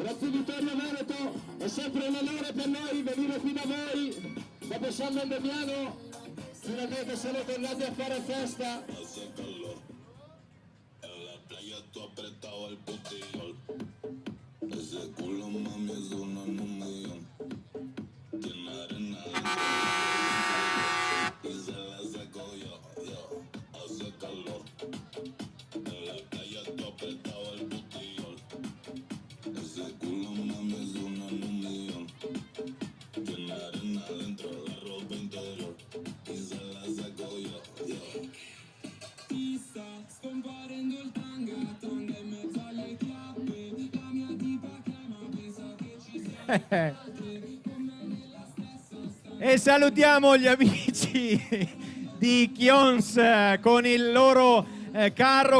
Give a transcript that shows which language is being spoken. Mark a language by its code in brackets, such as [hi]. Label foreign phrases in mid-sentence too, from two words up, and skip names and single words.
[it] Vittorio Veneto, è sempre un onore per noi venire qui da voi. Dopo San Damiano, finalmente siamo tornati a fare festa. [es] Ese culo mami es uno en un millón. Tiene arena y se la saco yo. Hace calor. En la playa tú apretado el botellón. Ese culo mami es uno en un millón. Tiene arena dentro la ropa interior y se la saco yo. [it] Ti sta scomparendo il tanga in mezzo alle chiappe. La mia tipa chiama, pensa che ci sia. E salutiamo gli amici di Kions con il loro carro.